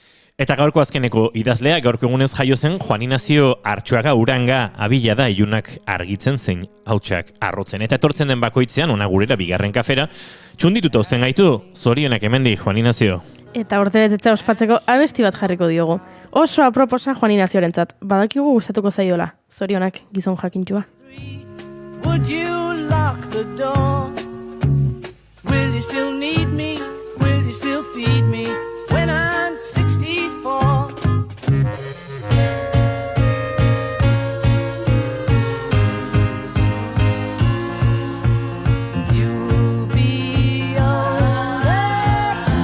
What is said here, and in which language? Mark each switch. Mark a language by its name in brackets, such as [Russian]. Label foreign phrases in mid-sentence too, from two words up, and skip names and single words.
[Basque] Eta gaurko azkeneko idazlea, gaurko egunez jaio zen Juan Ignacio Artxuaga Uranga abila da ilunak argitzen zein hautsak arrotzen. Eta etortzen den bakoitzean, ona gurera bigarren kafera, txundituta zen gaitu, zorionak hemendik, Juan Ignacio. Eta urte betetza ospatzeko abesti bat jarriko diogu. Oso aproposa Juan Ignaziorentzat, badakigu gustatuko zaiola. Zorionak gizon jakintxua. [English] Would you lock the door? Will you still need me? Will you still feed me when I'm 64? You'll be alright.